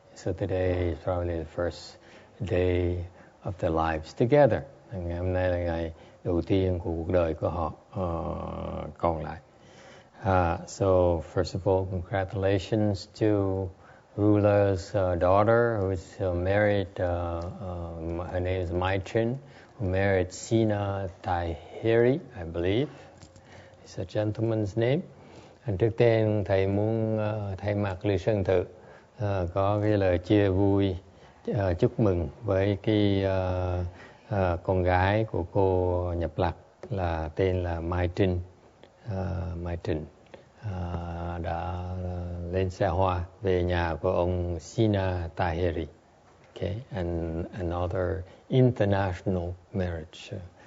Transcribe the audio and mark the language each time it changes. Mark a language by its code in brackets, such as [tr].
[en] So today is probably the first day of their lives together. [vi] Ngày hôm nay là ngày đầu tiên của cuộc đời của họ còn lại. [en] So first of all, congratulations to ruler's daughter, who's married. Her name is Maitrin, who married Sina Tahiri, I believe. It's a gentleman's name. [vi] Trước tiên thầy muốn thay mặt Lư Sơn Tự có cái lời chia vui, chúc mừng với cái con gái của cô nhập lạc là tên là Maitrin. Maitrin đã lên xe hoa về nhà của ông Sina Tahiri. [en] Okay, and another international marriage.